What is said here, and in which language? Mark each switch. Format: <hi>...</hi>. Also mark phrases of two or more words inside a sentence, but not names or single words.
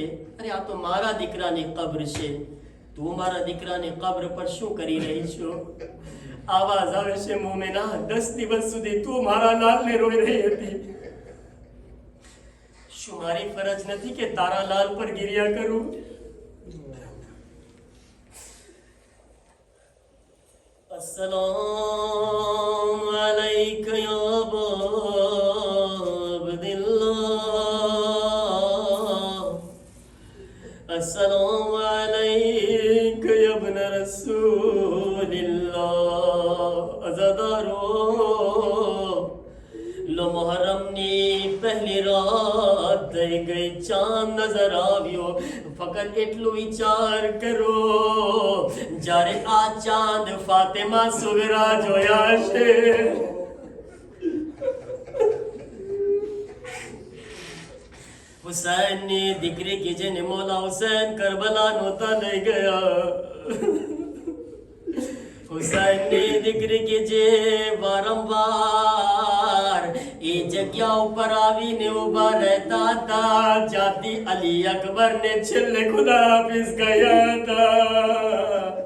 <gu>અરે આ તો મારા દીકરાની કબ્ર છે, તું મારા દીકરાની કબ્ર પર શું કરી રહી છો? આવાજ આવે છે, મોમિના, 10 દિવસ સુધી તું મારા લાલને રોઈ રહી હતી. શું મારી ફરજ નથી કે તારા લાલ પર ગિરિયા કરું?</gu> <ar>السلام عليك يا عبد الله، السلام عليك يا ابن رسول الله.</ar> <ur>عزادارو، لو</ur> <gu>मुहर्रमની પહેલી રાત થઈ ગઈ, ચાંદ નજર આવ્યો. ફકત એટલું વિચાર કરો, જ્યારે આ ચાંદ ફાતિમા સુગરા જોયા છે, હુસૈનની દીકરી કે જેને મોલા હુસૈન કરબલા નહોતા લઈ ગયા, હુસૈનની દીકરી કે જે વારંવાર એ જગ્યા ઉપર આવીને ઉભા રહેતા હતા, જાતિ અલી અકબર ને છેલ્લે</gu> <ur>خدا حافظ</ur> <gu>ગયા હતા.</gu>